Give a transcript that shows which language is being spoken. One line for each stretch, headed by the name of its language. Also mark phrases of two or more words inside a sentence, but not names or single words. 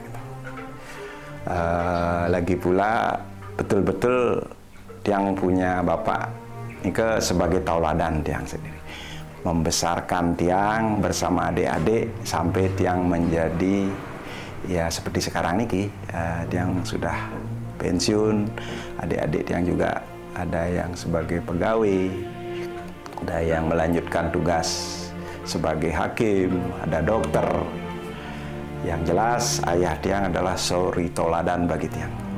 Indonesian: Lagi pula betul-betul Tiang punya bapak ini sebagai tauladan Tiang sendiri, membesarkan Tiang bersama adik-adik sampai Tiang menjadi ya seperti sekarang niki. Tiang sudah pensiun, adik-adik Tiang juga ada yang sebagai pegawai, ada yang melanjutkan tugas sebagai hakim, ada dokter. Yang jelas ayah Tiang adalah suri tauladan bagi Tiang.